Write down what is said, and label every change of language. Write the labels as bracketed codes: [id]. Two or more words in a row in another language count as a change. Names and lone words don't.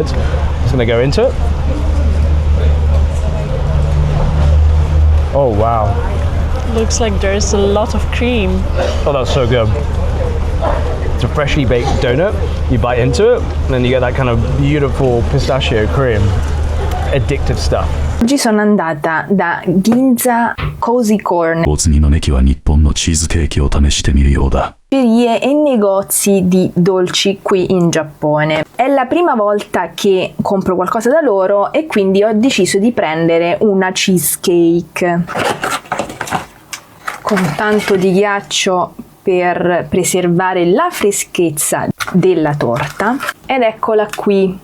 [en] Just gonna go into it. Oh wow. Looks like there's a lot of cream. Oh, that's so good. It's a freshly baked donut. You bite into it, and then you get that kind of beautiful pistachio cream. Addictive stuff. [it] Oggi sono andata da Ginza Cozy Corner. [ja] お次のネキは日本のチーズケーキを試してみるようだ。 [it] E negozi di dolci qui in Giappone. È la prima volta che compro qualcosa da loro e quindi ho deciso di prendere una cheesecake con tanto di ghiaccio per preservare la freschezza della torta, ed eccola qui.